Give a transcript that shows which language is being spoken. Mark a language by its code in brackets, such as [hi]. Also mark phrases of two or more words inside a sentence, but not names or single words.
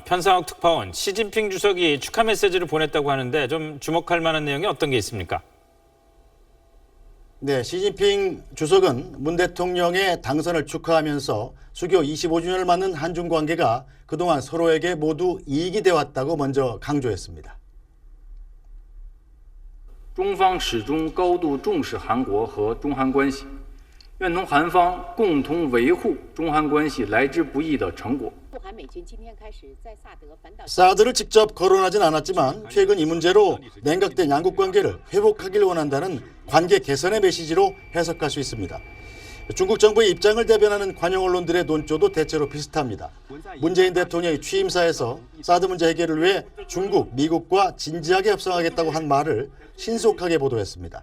[ko] 편상욱 특파원, 시진핑 주석이 축하 메시지를 보냈다고 하는데 좀 주목할 만한 내용이 어떤 게 있습니까? 네, 시진핑 주석은 문 대통령의 당선을 축하하면서 수교 25주년을 맞는 한중 관계가 그동안 서로에게 모두 이익이 되었다고 먼저 강조했습니다. [zh] 中方始终高度重视韩国和中韩关系，愿同韩方共同维护中韩关系来之不易的成果。 [ko] 사드를 직접 거론하진 않았지만 최근 이 문제로 냉각된 양국 관계를 회복하길 원한다는 관계 개선의 메시지로 해석할 수 있습니다. 중국 정부의 입장을 대변하는 관영 언론들의 논조도 대체로 비슷합니다. 문재인 대통령이 취임사에서 사드 문제 해결을 위해 중국, 미국과 진지하게 협상하겠다고 한 말을 신속하게 보도했습니다.